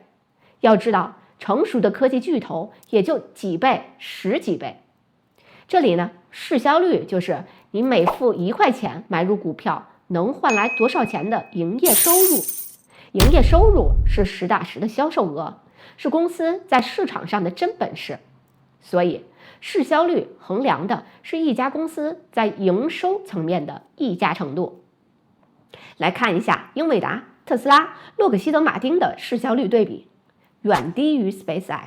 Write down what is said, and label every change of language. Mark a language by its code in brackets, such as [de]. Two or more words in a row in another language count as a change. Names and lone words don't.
[zh] 要知道，成熟的科技巨頭也就幾倍、10幾倍。這裡呢，市銷率就是你每付1塊錢買入股票能換來多少錢的營業收入。營業收入是實打實的銷售額，是公司在市場上的真本事。所以市銷率衡量的是一家公司在營收層面的溢價程度。來看一下英偉達、特斯拉、洛克希德马丁的市銷率对比，遠低於 SpaceX。